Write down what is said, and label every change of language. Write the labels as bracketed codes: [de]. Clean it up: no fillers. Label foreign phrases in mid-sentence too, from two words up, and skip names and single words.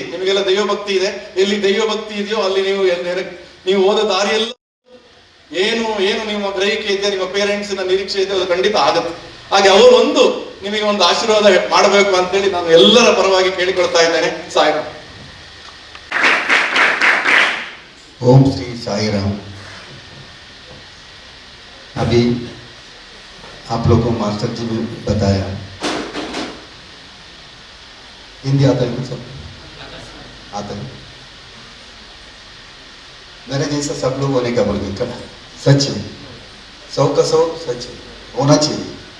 [kn] ನಿಮಗೆಲ್ಲ ದೈವ ಭಕ್ತಿ ಇದೆ, ಎಲ್ಲಿ ದೈವ ಭಕ್ತಿ ಇದೆಯೋ ಅಲ್ಲಿ ನೀವು ಹೋದ ದಾರಿಯೆಲ್ಲ ಏನು ನಿಮ್ಮ ಗ್ರಹಿಕೆ ಇದೆ, ನಿಮ್ಮ ಪೇರೆಂಟ್ಸ್ ನಿರೀಕ್ಷೆ ಇದೆ, ಅದು ಖಂಡಿತ ಆಗುತ್ತೆ. ಹಾಗೆ ಅವರು ನಿಮಗೆ ಒಂದು ಆಶೀರ್ವಾದ ಮಾಡಬೇಕು ಅಂತೇಳಿ ನಾನು ಎಲ್ಲರ ಪರವಾಗಿ ಕೇಳಿಕೊಳ್ತಾ ಇದ್ದೇನೆ. ಸಾಯಿರಾಮ್. [hi] ओम श्री साई राम। अभी आप लोगों को मास्टर जी ने बताया, हिंदी आता है सब? आता है। मेरे जैसा सब लोग होने का बोल के सच है, 100 का 100 सच है, होना चाहिए।